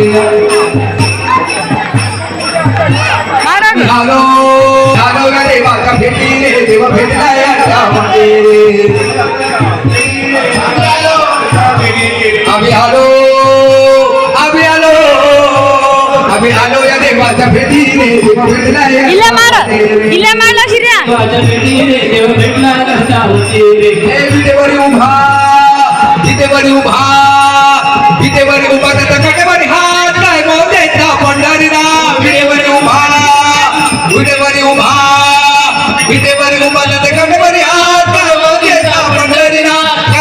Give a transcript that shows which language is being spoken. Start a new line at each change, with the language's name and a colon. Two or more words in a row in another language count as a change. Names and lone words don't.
Marathi: आलो आलो रे देवाच्या भेटीले देव भेटला याच्यामध्ये आम्ही आलो आम्ही आलो आम्ही आलो या देवाच्या भेटीले देव भेटला
Kannada: ಇಲ್ಲೇ ಮಾಡು ಇಲ್ಲೇ ಮಾಡ್ಲ ಸಿರಿಯ
Marathi: विटेवरी उभा इथेवरी उभा इथेवरी उभा त्याचा कडेवरी हात काय मोदेचा पंढरीला विटेवरी उभा विटेवरी उभा विटेवरी उभा त्याचा कडेवरी हात काय मोदेचा पंढरीला काय